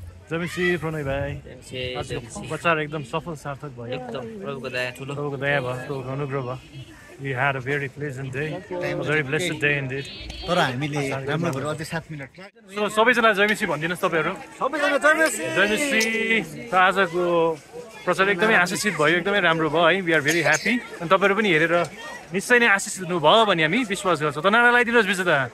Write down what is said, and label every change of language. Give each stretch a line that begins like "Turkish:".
Nepali: जय मसीह प्रणय भाइ आजको प्रचार एकदम सफल सार्थक भयो एकदम प्रभुको दया ठुलो प्रभुको दया भयो प्रभुको अनुग्रह भयो
English: We had a very pleasant day, a very blessed day indeed.
Nepali: तर हामीले राम्रो भएर अझै 7 मिनेट So सबैजना जय मसीह भनिदिनुस् तपाईहरु सबैजना जय मसीह जय मसीह त आजको प्रचार एकदमै आशिषित भयो एकदमै राम्रो भयो है
English: we are very happy
Nepali: अनि तपाईहरु पनि हेरेर निश्चय नै आशिषित हुनुभयो भने हामी विश्वास गर्छौँ त नारा लगाइदिनुस् विजेता